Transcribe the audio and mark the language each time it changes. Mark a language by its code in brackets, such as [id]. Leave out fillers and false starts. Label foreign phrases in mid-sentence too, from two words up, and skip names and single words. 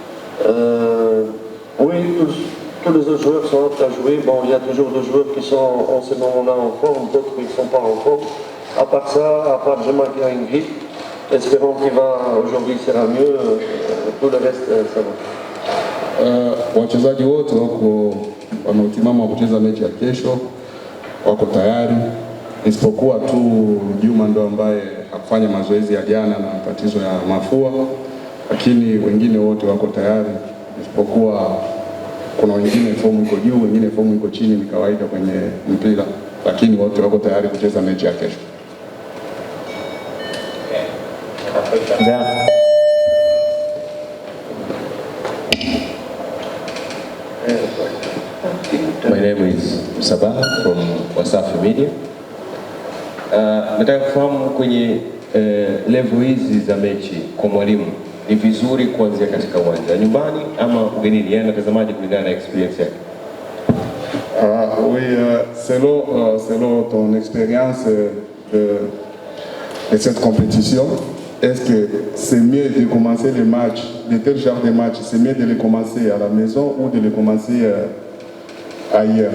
[fr] Oui, tous les autres joueurs sont aptes à jouer. Bon, il y a toujours des joueurs qui sont en ce moment-là en forme, d'autres qui ne sont pas en forme. À part ça, à part Jouma qui a une grippe, espérons qu'il va aujourd'hui sera mieux, tout le reste ça va. [sw] Wachezaji wote wako wanaotimama kucheza mechi ya kesho, wako tayari, isipokuwa tu Juma ndo ambaye hakufanya mazoezi ya jana na tatizo ya mafua, lakini wengine wote wako tayari, isipokuwa kuna wengine fomu iko juu, wengine fomu iko chini, ni kawaida kwenye mpira, lakini wote wako tayari kucheza mechi ya kesho. [en] My name is Sabah from Wasafi Media. [sw] Nataka kufahamu kwenye level hizi za mechi kwa mwalimu ni vizuri kuanzia katika uwanja nyumbani ama ugenini, yani natazamaji kulingana na experience yake? [fr] Oui, selon ton expérience de cette compétition, est-ce que c'est mieux de commencer les matchs, de tel genre de match, c'est mieux de les commencer à la maison ou de les commencer ailleurs?